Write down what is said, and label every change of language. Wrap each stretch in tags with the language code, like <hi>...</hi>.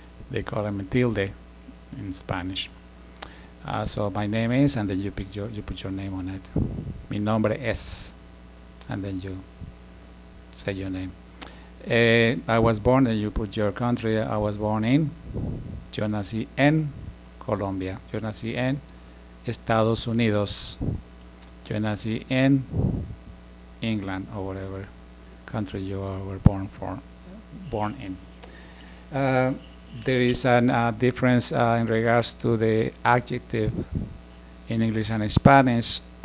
<en>They call them a tilde in Spanish. So my name is, and then you put your name on it.</en> <es>Mi nombre es,</es> <en>and then you say your name. I was born, and you put your country. I was born in.</en> <es>Yo nací en Colombia. Yo nací en Estados Unidos. Yo nací en</es> <en>England or whatever country you were born in. There is a difference in regards to the adjective in English and Spanish.</en>